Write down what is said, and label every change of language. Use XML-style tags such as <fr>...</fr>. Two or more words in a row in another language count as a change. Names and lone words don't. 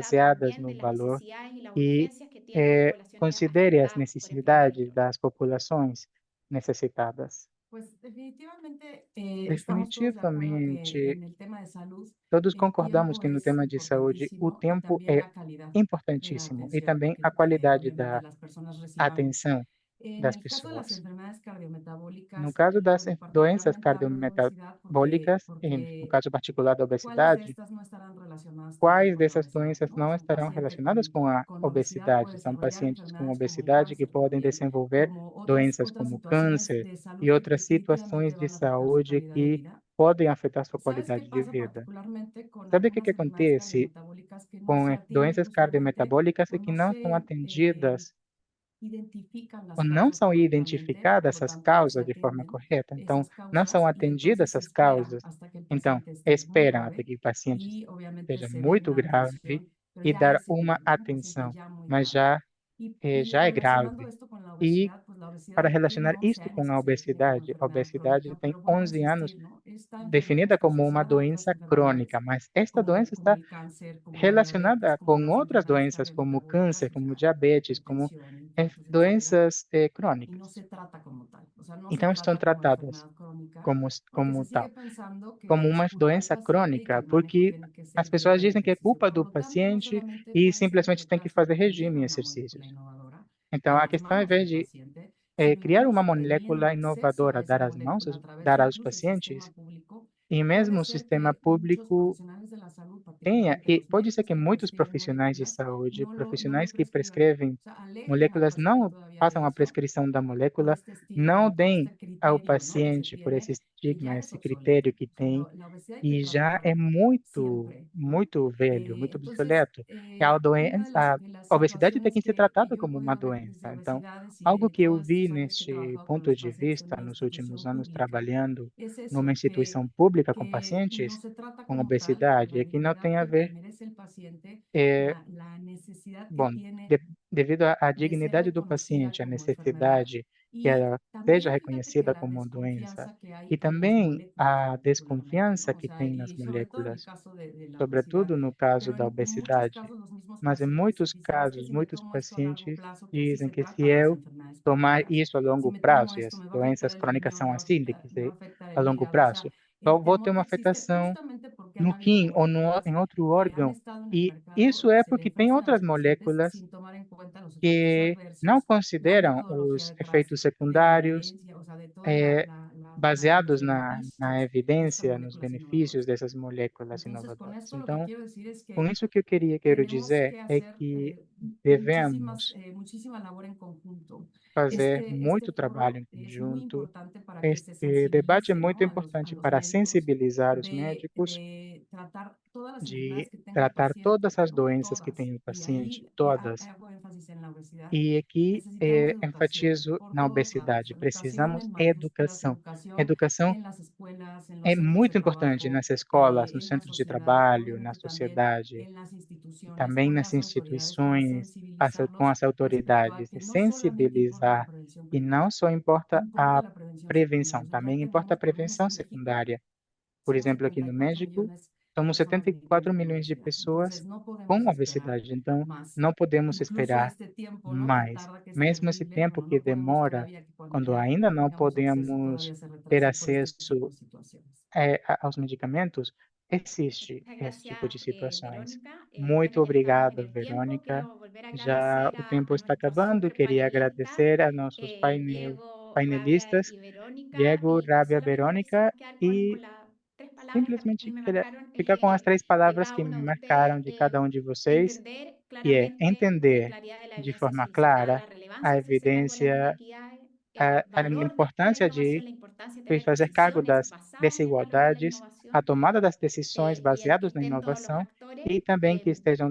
<pt>baseadas no</pt> <es>entiende las</es> <pt>valor</pt> <es>necesidades y las</es> <pt>e</pt> <es>urgencias que tienen las poblaciones</es> <pt>considere as</pt> <es>afectadas por este</es> <pt>necessidades</pt> <es>conflicto.</es> <pt>das populações necessitadas.</pt> <es>Pues definitivamente estamos todos de acuerdo que</es> <pt>Definitivamente,</pt> <es>en el tema de salud</es> <pt>todos</pt> <es>el</es> <pt>concordamos</pt> <es>tiempo</es> <pt>que no</pt> <es>es</es> <pt>tema de saúde, o</pt> <es>importantísimo y</es> <pt>tempo</pt> <es>también</es> <pt>é</pt> <es>la calidad de la</es> <pt>importantíssimo e</pt> <es>atención</es> <pt>também a</pt> <es>que</es> <pt>qualidade</pt> <es>obviamente</es> <pt>da</pt> <es>las personas recibamos.</es> <pt>atenção</pt> <es>En</es> <pt>das</pt> <es>el caso de las</es> <pt>pessoas.</pt> <es>enfermedades</es> <pt>No</pt> <es>cardiometabólicas,</es> <pt>caso das doenças</pt> <es>particularmente hablo de obesidad</es> <pt>cardiometabólicas, no</pt> <es>porque</es> <pt>caso particular da</pt> <es>¿cuáles de</es> <pt>obesidade,</pt> <es>estas no estarán relacionadas también</es> <pt>quais</pt> <es>con la</es> <pt>dessas</pt> <es>obesidad,</es> <pt>doenças</pt> <es>¿no? O</es> <pt>não</pt> <es>sea, un</es> <pt>estarão</pt> <es>paciente</es> <pt>relacionadas com a</pt> <es>con obesidad puede</es> <pt>obesidade? São</pt> <es>desarrollar</es> <pt>pacientes com</pt> <es>enfermedades como el</es> <pt>obesidade que</pt> <es>cáncer</es> <pt>podem</pt> <es>también,</es> <pt>desenvolver</pt> <es>como</es> <pt>doenças</pt> <es>otras</es> <pt>como</pt> <es>situaciones</es> <pt>câncer</pt> <es>de salud</es> <pt>e</pt> <es>que</es> <pt>outras</pt> <es>definitivamente</es> <pt>situações de</pt> <es>van a afectar su</es> <pt>saúde</pt> <es>calidad de</es> <pt>que</pt> <es>vida.</es> <pt>podem afetar sua</pt> <es>¿Sabes qué</es> <pt>qualidade de</pt> <es>pasa</es> <pt>vida.</pt> <es>particularmente con</es> <pt>Sabe o que</pt> <es>algunas</es> <pt>que</pt> <es>enfermedades</es> <pt>acontece</pt> <es>cardiometabólicas que no</es> <pt>com</pt> <es>se atienden</es> <pt>doenças</pt> <es>usualmente</es> <pt>cardiometabólicas</pt> <es>o</es> <pt>e que</pt> <es>no</es> <pt>não são</pt> <es>se</es> <pt>atendidas</pt> <es>identifican las</es> <pt>ou não</pt> <es>causas</es> <pt>são</pt> <es>correctamente, por</es> <pt>identificadas</pt> <es>lo</es> <pt>essas</pt> <es>tanto no se</es> <pt>causas de forma</pt> <es>atienden</es> <pt>correta. Então,</pt> <es>esas</es> <pt>não são</pt> <es>causas y</es> <pt>atendidas</pt> <es>entonces se</es> <pt>essas</pt> <es>espera</es> <pt>causas.</pt> <es>hasta que el</es> <pt>Então,</pt> <es>paciente esté muy</es> <pt>esperam até</pt> <es>grave</es> <pt>que o paciente</pt> <es>y obviamente</es> <pt>esteja</pt> <es>se dé</es> <pt>muito</pt> <es>una</es> <pt>grave</pt> <es>atención, pero</es> <pt>e</pt> <es>ya a</es> <pt>dar</pt> <es>ese</es> <pt>uma</pt> <es>nivel, ¿no? Un paciente</es> <pt>atenção,</pt> <es>ya muy</es> <pt>mas</pt> <es>grave.</es> <pt>já é</pt> <es>Relacionando</es> <pt>grave.</pt> <es>esto con la</es> <pt>E</pt> <es>obesidad, pues la obesidad</es> <pt>para</pt> <es>tiene</es> <pt>relacionar</pt> <es>11</es> <pt>isto</pt> <es>años</es> <pt>com</pt> <es>que se define como</es> <pt>a</pt> <es>enfermedad</es> <pt>obesidade</pt> <es>crónica,</es> <pt>tem</pt> <es>pero vuelvo a</es> <pt>11 anos</pt> <es>insistir, ¿no? Esta enfermedad</es> <pt>definida</pt> <es>está</es> <pt>como uma</pt> <es>asociada a otras</es> <pt>doença</pt> <es>enfermedades</es> <pt>crônica, mas esta doença</pt> <es>como</es> <pt>está</pt> <es>el cáncer, como la diabetes,</es> <pt>relacionada</pt> <es>como</es> <pt>com</pt> <es>las</es> <pt>outras</pt> <es>enfermedades</es> <pt>doenças, como</pt> <es>cardiometabólicas,</es> <pt>câncer,</pt> <es>o</es> <pt>como</pt> <es>sea,</es> <pt>diabetes, como</pt> <es>hipertensión, infartos, etcétera,</es> <pt>doenças</pt> <es>y no</es> <pt>crônicas.</pt> <es>se trata como tal. O sea, no se</es> <pt>Então, estão</pt> <es>trata como</es> <pt>tratadas</pt> <es>enfermedad crónica,</es> <pt>como,</pt> <es>porque se</es> <pt>como</pt> <es>sigue</es> <pt>tal,</pt> <es>pensando</es> <pt>como</pt> <es>que es</es> <pt>uma</pt> <es>culpa del</es> <pt>doença</pt> <es>paciente y que</es> <pt>crônica,</pt> <es>el manejo</es> <pt>porque</pt> <es>tiene que</es> <pt>as</pt> <es>ser</es> <pt>pessoas</pt> <es>dieta y</es> <pt>dizem que é</pt> <es>ejercicio.</es> <pt>culpa</pt> <es>Por</es> <pt>do</pt> <es>lo tanto, no</es> <pt>paciente</pt> <es>solamente</es> <pt>e</pt> <es>puede ser</es> <pt>simplesmente tem que</pt> <es>eficaz si</es> <pt>fazer</pt> <es>se tiene</es> <pt>regime e</pt> <es>una molécula</es> <pt>exercícios.</pt> <es>innovadora</es> <pt>Então,</pt> <es>en</es> <pt>a</pt> <es>las</es> <pt>questão, ao</pt> <es>manos del</es> <pt>invés de</pt> <es>paciente, sino</es> <pt>criar uma</pt> <es>incluso</es> <pt>molécula</pt> <es>teniendo acceso a</es> <pt>inovadora,</pt> <es>esa molécula a través</es> <pt>dar aos</pt> <es>incluso del</es> <pt>pacientes,</pt> <es>sistema público,</es> <pt>e</pt> <es>puede</es> <pt>mesmo o</pt> <es>ser</es> <pt>sistema</pt> <es>que muchos</es> <pt>público</pt> <es>profesionales de la salud,</es> <pt>tenha,</pt> <es>particularmente</es> <pt>e</pt> <es>los</es> <pt>pode ser</pt> <es>médicos</es> <pt>que</pt> <es>que</es> <pt>muitos</pt> <es>prescriben</es> <pt>profissionais de</pt> <es>moléculas,</es> <pt>saúde,</pt> <es>no lo</es> <pt>profissionais que</pt> <es>prescriban.</es> <pt>prescrevem</pt> <es>O sea, alejen al</es> <pt>moléculas,</pt> <es>paciente</es> <pt>não</pt> <es>todavía</es> <pt>façam</pt> <es>de</es> <pt>a</pt> <es>eso</es> <pt>prescrição da</pt> <es>por</es> <pt>molécula,</pt> <es>este estigma</es> <pt>não</pt> <es>y por</es> <pt>deem</pt> <es>este</es> <pt>ao</pt> <es>criterio, ¿no? que se</es> <pt>paciente por esse</pt> <es>tiene que</es> <pt>estigma,</pt> <es>ya es</es> <pt>esse critério</pt> <es>obsoleto.</es> <pt>que</pt> <es>O sea,</es> <pt>tem,</pt> <es>la obesidad hay que</es> <pt>e já é</pt> <es>tratarla</es> <pt>muito,</pt> <es>siempre, ¿no?</es> <pt>muito velho, muito</pt> <es>Entonces,</es> <pt>obsoleto. É a</pt> <es>una</es> <pt>doença,</pt> <es>de las</es> <pt>a obesidade tem</pt> <es>situaciones</es> <pt>que ser</pt> <es>que</es> <pt>tratada</pt> <es>yo he</es> <pt>como uma</pt> <es>podido ver desde</es> <pt>doença. Então,</pt> <es>obesidades y</es> <pt>algo</pt> <es>de</es> <pt>que eu</pt> <es>todos</es> <pt>vi</pt> <es>estos años que he</es> <pt>neste</pt> <es>trabajado con</es> <pt>ponto</pt> <es>los</es> <pt>de</pt> <es>pacientes en</es> <pt>vista,</pt> <es>una</es> <pt>nos últimos</pt> <es>institución</es> <pt>anos</pt> <es>pública,</es> <pt>trabalhando</pt> <es>es</es> <pt>numa</pt> <es>eso,</es> <pt>instituição pública com</pt> <es>que no</es> <pt>pacientes</pt> <es>se trata</es> <pt>com</pt> <es>como tal</es> <pt>obesidade,</pt> <es>la</es> <pt>é que não tem</pt> <es>dignidad</es> <pt>a</pt> <es>que</es> <pt>ver,</pt> <es>merece el paciente,</es> <pt>é,</pt> <es>la necesidad que</es> <pt>bom,</pt> <es>tiene</es> <pt>devido à</pt> <es>de ser</es> <pt>dignidade do</pt> <es>reconocida</es> <pt>paciente, a</pt> <es>como enfermedad.</es> <pt>necessidade que</pt> <es>Y</es> <pt>ela seja</pt> <es>también fíjate que</es> <pt>reconhecida</pt> <es>la</es> <pt>como doença,</pt> <es>desconfianza que hay</es> <pt>e</pt> <es>en las</es> <pt>também</pt> <es>moléculas</es> <pt>a</pt> <es>particularmente,</es> <pt>desconfiança</pt> <es>¿no? O</es> <pt>que</pt> <es>sea,</es> <pt>tem nas</pt> <es>y sobre todo en el</es> <pt>moléculas,</pt> <es>caso de la obesidad,</es> <pt>sobretudo no caso</pt> <es>pero</es> <pt>da</pt> <es>en muchos</es> <pt>obesidade.</pt> <es>casos los mismos</es> <pt>Mas em</pt> <es>pacientes</es> <pt>muitos</pt> <es>dicen, es que</es> <pt>casos,</pt> <es>si me</es> <pt>muitos</pt> <es>tomo esto a largo</es> <pt>pacientes</pt> <es>plazo, que así</es> <pt>dizem</pt> <es>se</es> <pt>que se</pt> <es>tratan las</es> <pt>eu</pt> <es>enfermedades</es> <pt>tomar</pt> <es>crónicas,</es> <pt>isso a</pt> <es>si</es> <pt>longo</pt> <es>me tomo</es> <pt>prazo, e</pt> <es>esto</es> <pt>as</pt> <es>me va a afectar</es> <pt>doenças</pt> <es>el</es> <pt>crônicas</pt> <es>riñón,</es> <pt>são assim,</pt> <es>de que me va a</es> <pt>ser</pt> <es>afectar</es> <pt>a</pt> <es>el</es> <pt>longo</pt> <es>hígado, o sea,</es> <pt>prazo,</pt> <es>el</es> <pt>então vou ter</pt> <es>temor que</es> <pt>uma</pt> <es>existe</es> <pt>afetação</pt> <es>justamente porque han</es> <pt>no</pt> <es>habido</es> <pt>rim ou</pt> <es>moléculas</es> <pt>em outro</pt> <es>que han</es> <pt>órgão.</pt> <es>estado en el</es> <pt>E</pt> <es>mercado</es> <pt>isso</pt> <es>y</es> <pt>é</pt> <es>se le</es> <pt>porque tem</pt> <es>ofrecen a</es> <pt>outras</pt> <es>los pacientes</es> <pt>moléculas</pt> <es>sin tomar en cuenta los efectos</es> <pt>que não</pt> <es>adversos, la</es> <pt>consideram</pt> <es>metodología</es> <pt>os</pt> <es>detrás</es> <pt>efeitos</pt> <es>de la</es> <pt>secundários,</pt> <es>evidencia, o sea, de toda eh, los</es> <pt>baseados na</pt> <es>beneficios de estas</es> <pt>evidência, nos</pt> <es>moléculas</es> <pt>benefícios</pt> <es>innovadoras.</es> <pt>dessas moléculas</pt> <es>Entonces, con</es> <pt>inovadoras.</pt> <es>esto lo que</es> <pt>Então,</pt> <es>quiero decir es</es> <pt>com</pt> <es>que</es> <pt>isso que eu quero</pt> <es>tenemos</es> <pt>dizer</pt> <es>que</es> <pt>é</pt> <es>hacer</es> <pt>que devemos</pt> <es>muchísima labor en conjunto.</es> <pt>fazer</pt> <es>Este</es> <pt>muito trabalho</pt> <es>foro</es> <pt>em</pt> <es>es muy</es> <pt>conjunto.</pt> <es>importante para que se</es> <pt>Este debate é</pt> <es>sensibilice,</es> <pt>muito</pt> <es>¿no? A</es> <pt>importante</pt> <es>los</es> <pt>para</pt> <es>médicos</es> <pt>sensibilizar os médicos</pt> <es>de tratar todas las enfermedades</es> <pt>de</pt> <es>que tenga el</es> <pt>tratar todas</pt> <es>paciente,</es> <pt>as</pt> <es>¿no?</es> <pt>doenças que</pt> <es>Todas.</es> <pt>tem o</pt> <es>Y</es> <pt>paciente,</pt> <es>ahí</es> <pt>todas.</pt> <es>hago énfasis en la obesidad.</es> <pt>E aqui</pt> <es>Necesitamos educación</es> <pt>enfatizo</pt> <es>por</es> <pt>na</pt> <es>todos lados,</es> <pt>obesidade.</pt> <es>educación</es> <pt>Precisamos</pt> <es>en mayúsculas,</es> <pt>educação.</pt> <es>educación</es> <pt>Educação</pt> <es>en las escuelas, en</es> <pt>é</pt> <es>los centros de</es> <pt>muito importante</pt> <es>trabajo,</es> <pt>nas escolas, nos</pt> <es>en la</es> <pt>centros de</pt> <es>sociedad,</es> <pt>trabalho, na</pt> <es>obviamente también</es> <pt>sociedade,</pt> <es>en las</es> <pt>e</pt> <es>instituciones,</es> <pt>também</pt> <es>con</es> <pt>nas</pt> <es>las autoridades, para</es> <pt>instituições, com</pt> <es>sensibilizarlos</es> <pt>as</pt> <es>respecto a</es> <pt>autoridades,</pt> <es>que</es> <pt>e</pt> <es>no solamente importa la</es> <pt>sensibilizar.</pt> <es>prevención</es> <pt>E não</pt> <es>primaria,</es> <pt>só importa a</pt> <es>importa la prevención</es> <pt>prevenção,</pt> <es>secundaria. O sea, ya</es> <pt>também importa a</pt> <es>tenemos</es> <pt>prevenção</pt> <es>en México,</es> <pt>secundária. Por</pt> <es>somos</es> <pt>exemplo, aqui no</pt> <es>74</es> <pt>México,</pt> <es>millones de</es> <pt>somos</pt> <es>personas</es> <pt>setenta e</pt> <es>viviendo</es> <pt>quatro</pt> <es>con</es> <pt>milhões de</pt> <es>obesidad.</es> <pt>pessoas</pt> <es>Entonces, no podemos</es> <pt>com</pt> <es>esperar</es> <pt>obesidade, então</pt> <es>más.</es> <pt>não podemos</pt> <es>Incluso</es> <pt>esperar</pt> <es>este tiempo, ¿no? Que</es> <pt>mais.</pt> <es>tarda, que es</es> <pt>Mesmo esse</pt> <es>terrible,</es> <pt>tempo</pt> <es>bueno,</es> <pt>que</pt> <es>no podemos</es> <pt>demora,</pt> <es>todavía que cuando</es> <pt>quando</pt> <es>ya</es> <pt>ainda não</pt> <es>tengamos acceso</es> <pt>podemos</pt> <es>todavía se</es> <pt>ter</pt> <es>retrase por este tipo</es> <pt>acesso</pt> <es>de situaciones.</es> <pt>aos medicamentos, existe</pt> <es>Muchas</es> <pt>esse tipo de</pt> <es>gracias,</es> <pt>situações.</pt> <es>Verónica. Ya</es> <pt>Muito</pt> <es>que estamos en</es> <pt>obrigado,</pt> <es>el tiempo,</es> <pt>Verônica.</pt> <es>quiero volver a</es> <pt>Já</pt> <es>agradecer</es> <pt>o tempo</pt> <es>a</es> <pt>está</pt> <es>nuestros</es> <pt>acabando.</pt> <es>super</es> <pt>Queria</pt> <es>panelistas,</es> <pt>agradecer a nossos</pt> <es>Diego, Rabia</es> <pt>painelistas,</pt> <es>y Verónica,</es> <pt>Diego,</pt> <es>y</es> <pt>Rábia,</pt> <es>solamente me</es> <pt>Verônica,</pt> <es>quisiera quedar</es> <pt>e</pt> <es>con las tres palabras que a mí</es> <pt>simplesmente</pt> <es>me</es> <pt>queria</pt> <es>marcaron</es> <pt>ficar com as três</pt> <es>de</es> <pt>palavras</pt> <es>cada</es> <pt>que me</pt> <es>uno de ustedes.</es> <pt>marcaram de cada um de vocês,</pt> <es>Entender</es> <pt>que é</pt> <es>claramente y con</es> <pt>entender</pt> <es>claridad de la</es> <pt>de</pt> <es>evidencia</es> <pt>forma</pt> <es>solicitada,</es> <pt>clara</pt> <es>la relevancia</es> <pt>a</pt> <es>de hacerse cargo de las</es> <pt>evidência,</pt> <es>inequidades, el</es> <pt>a</pt> <es>valor de la</es> <pt>importância</pt> <es>innovación,</es> <pt>de</pt> <es>la importancia de tener</es> <pt>fazer cargo</pt> <es>decisiones</es> <pt>das</pt> <es>basadas en el valor de la</es> <pt>desigualdades, a</pt> <es>innovación,</es> <pt>tomada das decisões</pt> <es>y el que</es> <pt>baseadas na</pt> <es>estén todos los</es> <pt>inovação</pt> <es>actores,</es> <pt>e também que estejam</pt>